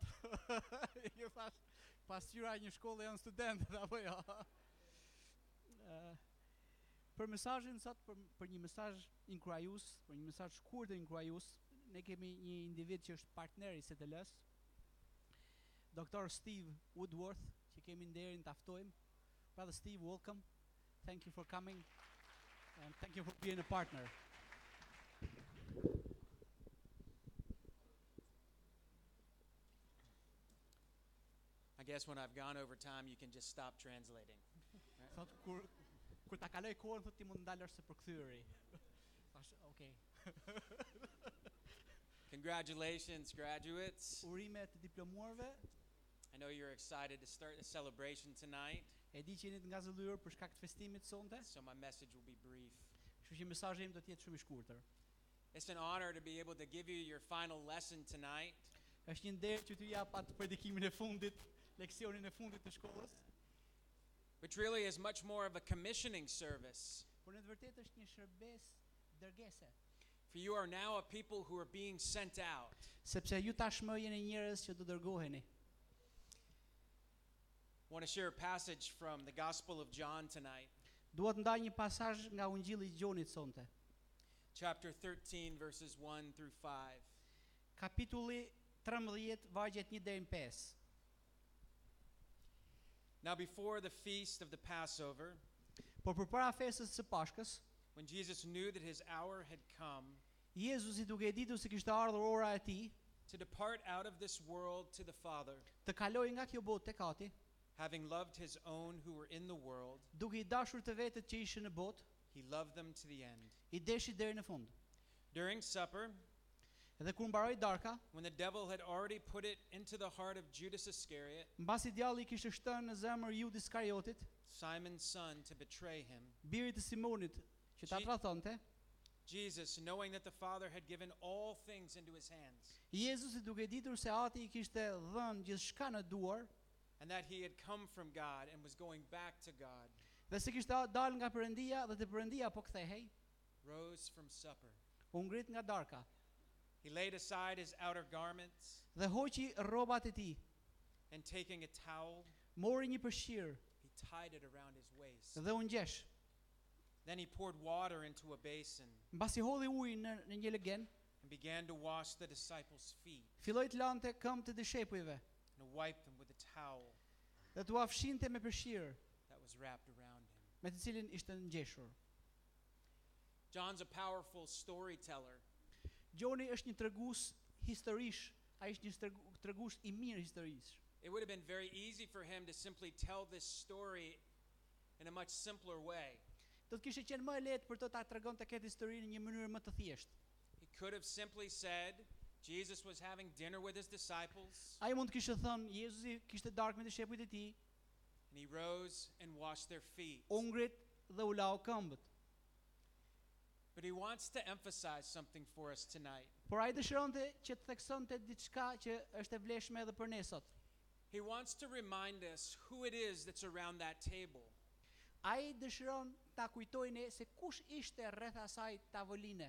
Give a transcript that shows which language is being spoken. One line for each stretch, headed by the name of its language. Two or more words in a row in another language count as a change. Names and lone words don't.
Albanian: Ju thash, pasqyra një shkolle janë studentët, apo jo? Për mesazhin sot, për një mesazh inkurajues, për një mesazh shkurt dhe inkurajues, ne kemi një individ që është partner i ISTL-s, Dr. Steve Woodworth, që kemi nderin ta ftojmë.
English: Brother Steve, welcome. Thank you for coming. And thank you for being a partner. I guess when I've gone over time, you can just stop translating.
Albanian: Thot kur ta kaloj kohën, thot ti mund ndalësh se përkthyeri. Thash, okay.
English: Congratulations, graduates.
Albanian: Urime të diplomuarve.
English: I know you're excited to start the celebration tonight.
Albanian: E di që jeni të ngazëlluar për shkak të festimit sonte.
English: So my message will be brief.
Albanian: Kështu që mesazhi im do të jetë shumë i shkurtër.
English: It's an honor to be able to give you your final lesson tonight.
Albanian: Është një nder që t'ju jap atë predikimin e fundit, leksionin e fundit të shkollës.
English: Which really is much more of a commissioning service.
Albanian: Por në të vërtetë është një shërbes dërgese.
English: For you are now a people who are being sent out.
Albanian: Sepse ju tashmë jeni njerëz që do dërgoheni.
English: I want to share a passage from the Gospel of John tonight.
Albanian: Dua të ndaj një pasazh nga Ungjilli i Gjonit sonte.
English: Chapter 13 verses 1 through 5.
Albanian: Kapitulli 13 vargjet 1 deri në 5.
English: Now before the feast of the Passover,
Albanian: Por përpara festës së Pashkës,
English: when Jesus knew that his hour had come
Albanian: Jezusi duke e ditur se kishte ardhur ora e tij,
English: to depart out of this world to the Father,
Albanian: të kalojë nga kjo botë tek Ati,
English: having loved his own who were in the world,
Albanian: duke i dashur të vetët që ishin në botë,
English: he loved them to the end.
Albanian: i deshi deri në fund.
English: During supper,
Albanian: Edhe kur mbaroi darka,
English: when the devil had already put it into the heart of Judas Iscariot,
Albanian: mbasi djalli kishte shtënë në zemër Judit Iskariotit,
English: Simon's son, to betray him,
Albanian: birit të Simonit, që ta tradhonte,
English: Jesus, knowing that the Father had given all things into his hands,
Albanian: Jezusi duke ditur se Ati i kishte dhënë gjithçka në duar,
English: and that he had come from God and was going back to God,
Albanian: Dhe se kishte dal nga Perëndia dhe te Perëndia po kthehej,
English: rose from supper.
Albanian: u ngrit nga darka
English: He laid aside his outer garments
Albanian: dhe hoqi rrobat e tij,
English: and taking a towel,
Albanian: mori një përshirë
English: he tied it around his waist.
Albanian: dhe u ngjesh.
English: Then he poured water into a basin
Albanian: Mbasi hodhi ujë në një legen,
English: and began to wash the disciples' feet
Albanian: filloi të lante këmbët e dishepujve
English: and wiped them with a towel
Albanian: dhe t'u afshinte me përshirë
English: that was wrapped around him.
Albanian: me të cilin ishte ngjeshur.
English: John's a powerful storyteller.
Albanian: Gjoni është një tregues historish, ai është një tregues I mirë historish.
English: It would have been very easy for him to simply tell this story in a much simpler way.
Albanian: Do të kishte qenë më e lehtë për të ta tregonte këtë historinë në një mënyrë më të thjeshtë.
English: He could have simply said Jesus was having dinner with his disciples
Albanian: Ai mund të kishte thënë Jezusi kishte darkë me dishepujt e tij,
English: and he rose and washed their feet.
Albanian: u ngrit dhe u lau këmbët.
English: But he wants to emphasize something for us tonight.
Albanian: Por ai dëshironte që të theksonte diçka që është e vlefshme edhe për ne sot.
English: He wants to remind us who it is that's around that table.
Albanian: Ai dëshiron ta kujtojë ne se kush ishte rreth asaj tavoline.